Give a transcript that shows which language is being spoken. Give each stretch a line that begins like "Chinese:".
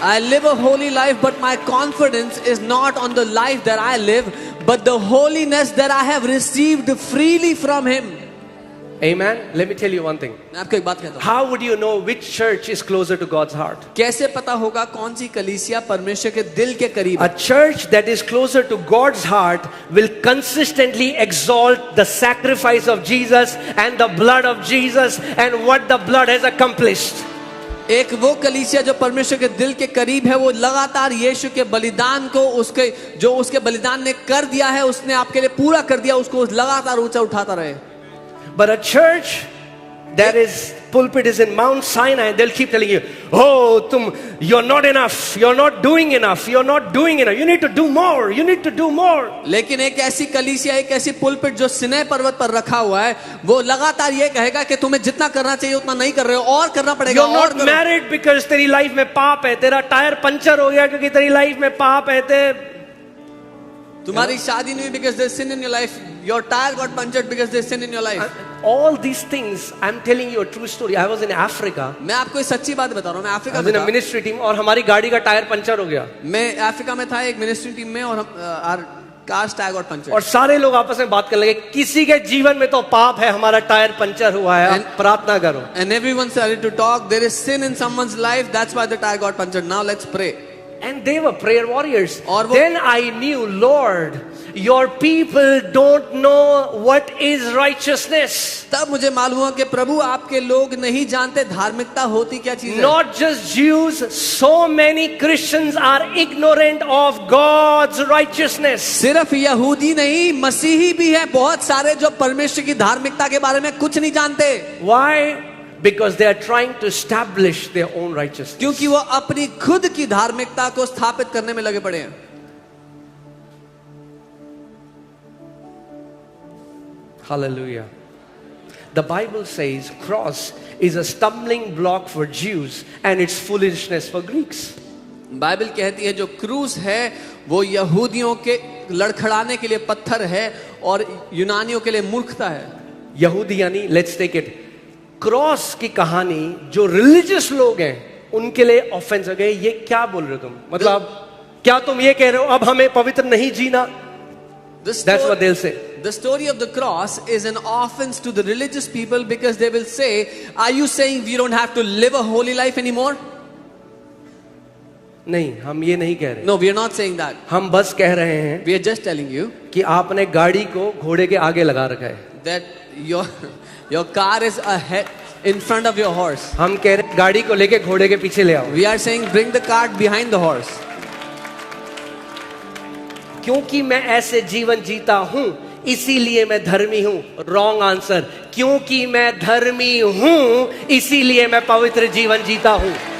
English: I live a holy life, but my confidence is not on the life that I live, but the holiness that I have received freely from Him. Amen. Let me tell you one thing.
Hindi: मैं आपको एक बात कहता हूँ,
English: How would you know which church is closer to God's heart?
Hindi: कैसे पता होगा कौन सी कलीसिया परमेश्वर के दिल के करीब
English: A
Hindi: है?
English: church that is closer to God's heart will consistently exalt the sacrifice of Jesus and the blood of Jesus and what the blood has accomplished.
Hindi: एक वो कलीसिया जो परमेश्वर के दिल के करीब है, वो लगातार यीशु के बलिदान को, उसके जो उसके बलिदान ने कर दिया है, उसने आपके लिए पूरा कर दिया, उसको लगातार ऊंचा उठाता रहे.
English: But a church that is pulpit is in Mount Sinai, they'll keep telling you, oh, you're not enough, you're not doing enough, you're not doing enough, you need to do more, you need to do more.
Hindi: लेकिन एक ऐसी कलीसिया, एक ऐसी pulpit जो सिनै पर्वत पर रखा हुआ है, वो लगातार ये कहेगा कि तुम्हें जितना करना चाहिए उतना नहीं कर रहे हो, और करना पड़ेगा.
English: You're not married because
Hindi: तेरी लाइफ में पाप है, तेरा टायर पंचर हो गया क्योंकि तेरी लाइफ में पाप है. तुम्हारी शादी नहीं हुई
English: because there's sin in your life. Your tire got punctured because there's sin in your life. All these things, I'm telling you a true story. I was in Africa.
Hindi: मैं आपको एक सच्ची बात बता रहा हूँ. मैं अफ्रीका
English: I was
Hindi: में
English: in a
Hindi: था.
English: ministry team
Hindi: और हमारी गाड़ी का टायर पंचर हो गया. मैं अफ्रीका में था एक मिनिस्ट्री टीम में, और
English: our car's tire got punctured.
Hindi: और सारे लोग आपस में बात करने लगे, किसी के जीवन में तो पाप है, हमारा टायर पंचर हुआ है, आप प्रार्थना करो.
English: And everyone started to talk. There is sin in someone's life. That's why the tire got punctured. Now let's pray. And they were prayer warriors.
Hindi: और वो-
English: Then I knew, Lord, your people don't know what is righteousness.
Hindi: तब मुझे मालूम हुआ कि प्रभु, आपके लोग नहीं जानते धार्मिकता होती क्या चीज है.
English: Not just Jews, so many Christians are ignorant of God's righteousness.
Hindi: सिर्फ यहूदी नहीं, मसीही भी है बहुत सारे जो परमेश्वर की धार्मिकता के बारे में कुछ नहीं जानते.
English: Why? Because they are trying to establish their own righteousness.
Hindi: क्योंकि वो अपनी खुद की धार्मिकता को स्थापित करने में लगे पड़े हैं.
English: Hallelujah. The Bible says cross is a stumbling block for Jews and it's foolishness for Greeks.
Hindi: Bible कहती है जो क्रूस है वो यहूदियों के लड़खड़ाने के लिए पत्थर है और यूनानियों के लिए मूर्खता है. यहूदी यानी,
English: let's take it,
Hindi: क्रॉस की कहानी जो रिलीजियस लोग हैं उनके लिए ऑफेंस हो गए. ये क्या बोल रहे हो तुम? मतलब क्या तुम ये कह रहे हो अब हमें पवित्र नहीं जीना?
English: That's what they'll say. The story of the cross is an offense to the religious people because they will say, are you saying we don't have to live a holy life anymore?
Hindi: नहीं, हम ये नहीं कह रहे.
English: No, we are not saying that.
Hindi: हम बस कह रहे हैं
English: We are just telling you
Hindi: कि आपने गाड़ी को घोड़े के आगे लगा रखा है.
English: that your car is ahead in front of your horse.
Hindi: हम कह रहे हैं गाड़ी को लेके घोड़े के पीछे ले आओ.
English: We are saying bring the cart behind the horse.
Hindi: क्योंकि मैं ऐसे जीवन जीता हूं इसीलिए मैं धर्मी हूं.
English: Wrong answer.
Hindi: क्योंकि मैं धर्मी हूं इसीलिए मैं पवित्र जीवन जीता हूं.